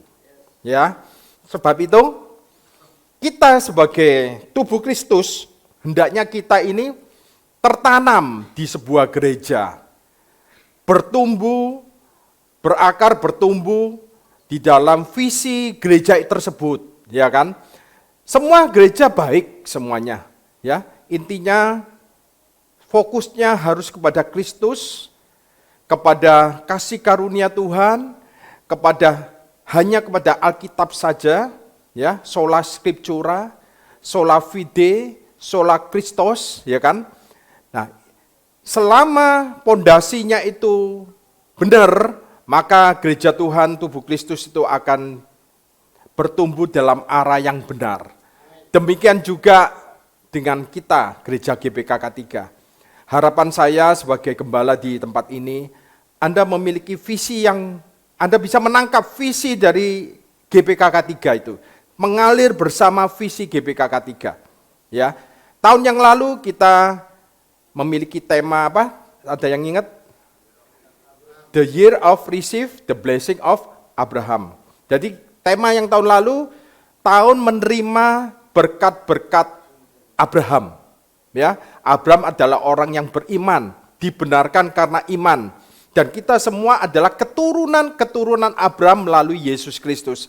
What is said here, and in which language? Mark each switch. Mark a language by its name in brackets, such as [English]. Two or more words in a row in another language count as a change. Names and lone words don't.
[Indonesian] Ya, sebab itu kita sebagai tubuh Kristus hendaknya kita ini tertanam di sebuah gereja, bertumbuh, berakar, bertumbuh di dalam visi gereja tersebut, ya kan? Semua gereja baik semuanya, ya. Intinya fokusnya harus kepada Kristus, kepada kasih karunia Tuhan, hanya kepada Alkitab saja, ya, [Latin] sola scriptura, sola fide, sola Christos, [Indonesian] ya kan? Nah, selama pondasinya itu benar, maka gereja Tuhan, tubuh Kristus itu akan bertumbuh dalam arah yang benar. Demikian juga dengan kita, gereja GPKK 3. Harapan saya sebagai gembala di tempat ini, Anda memiliki visi yang, Anda bisa menangkap visi dari GPKK 3 itu. Mengalir bersama visi GPKK 3. Ya. Tahun yang lalu kita memiliki tema apa? Ada yang ingat? [English] The year of receive the blessing of Abraham. [Indonesian] Jadi tema yang tahun lalu, tahun menerima berkat-berkat Abraham. Ya, Abraham adalah orang yang beriman, dibenarkan karena iman. Dan kita semua adalah keturunan-keturunan Abraham melalui Yesus Kristus.